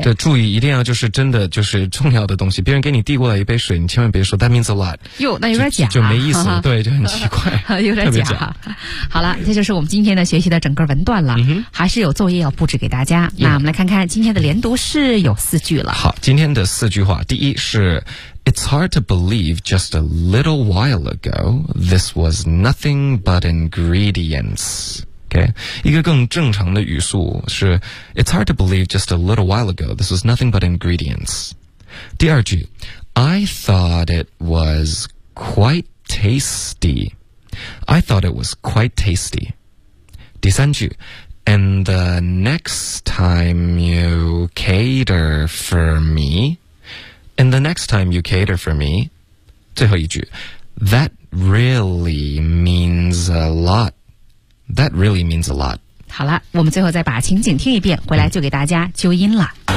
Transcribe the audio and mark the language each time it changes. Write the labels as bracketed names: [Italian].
[Chinese] 对注意一定要就是真的就是重要的东西别人给你递过来一杯水你千万别说 [English] That means a lot [Chinese] 哟那有点假就没意思呵呵对就很奇怪有点假好了这就是我们今天的学习的整个文段了、嗯、还是有作业要布置给大家、嗯、那我们来看看今天的连读是有四句了好今天的四句话第一是 [English] It's hard to believe just a little while ago This was nothing but ingredients Okay. [Chinese] 一个更正常的语速是 [English] It's hard to believe just a little while ago This was nothing but ingredients [Chinese] 第二句 [English] I thought it was quite tasty I thought it was quite tasty [Chinese] 第三句 [English] And the next time you cater for me And the next time you cater for me [Chinese] 最后一句 [English] That really means a lotThat really means a lot. [Chinese] 好了，我们最后再把情景听一遍，回来就给大家纠音了。